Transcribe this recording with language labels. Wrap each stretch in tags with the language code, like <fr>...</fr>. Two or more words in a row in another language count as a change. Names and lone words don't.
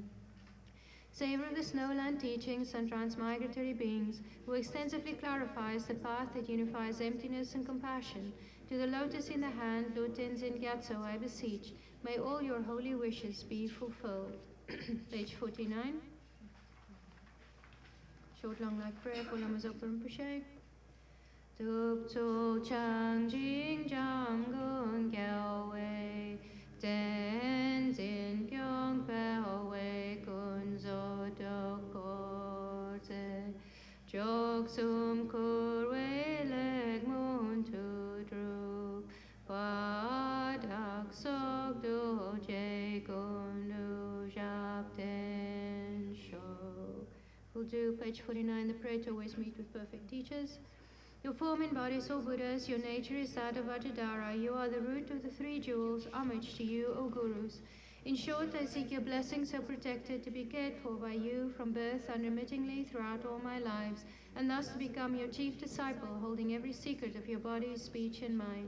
<en>Savor of the snowland teachings and transmigratory beings, who extensively clarifies the path that unifies emptiness and compassion. To the lotus in the hand, Lord Tenzin Gyatso, I beseech, may all your holy wishes be fulfilled. Page 49. Short long like prayer for Lama Zopa Rinpoche.</en> <bo>ཐུགས་ཚུལ་འཆང་ཞིང་འཇམ་མགོན་རྒྱལ་བའི་བསྟན་འཛིན་སྐྱོང་བའི་ཀུན་བཟོད་ཏོག་སྐོ་ཚེ་མཆོག་གསུམ་སྐུར་བའི་ལེགས་སྨོན་ཐུ་འགྲུབ་པ་བདག་སོགས་དུ་བྱེད་ཀུན་དུ་རྗེས་བརྟན་ཤོག.</bo> <en>We'll do page 49, the prayer to always meet with perfect teachers. Your form embodies all Buddhas, your nature is that of Ajadara, you are the root of the three jewels, homage to you, O Gurus. In short, I seek your blessings so protected to be cared for by you from birth unremittingly throughout all my lives, and thus to become your chief disciple, holding every secret of your body, speech, and mind.</en>